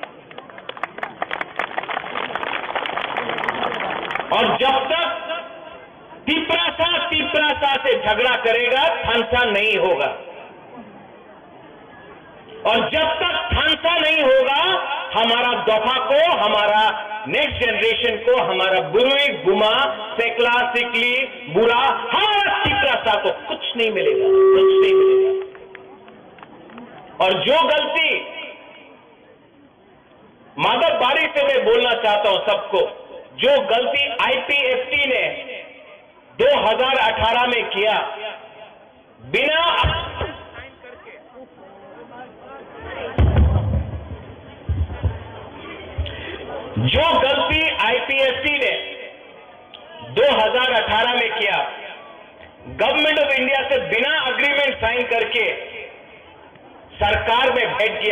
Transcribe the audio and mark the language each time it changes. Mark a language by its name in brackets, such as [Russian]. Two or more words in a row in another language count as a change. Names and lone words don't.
[Hindi] और जब तक तिपरासा से झगड़ा करेगा, थानसा नहीं होगा। और जब तक थानसा नहीं होगा, हमारा दोफा को, हमारा [English] next generation [Hindi] को, हमारा [Kok Borok] बुरुई, गुमा, सेकला, सिकली, [Hindi] बुरा, हमारा तिपरासा को कुछ नहीं मिलेगा, कुछ नहीं मिलेगा। और जो गलती माधव बारी से मैं बोलना चाहता हूं सबको, जो गलती आईपीएफटी ने 2018 में किया, बिना जो गलती आईपीएफटी ने 2018 में किया, [English] Government of India [Hindi] से बिना [English] agreement sign [Hindi] करके सरकार में बैठ गया।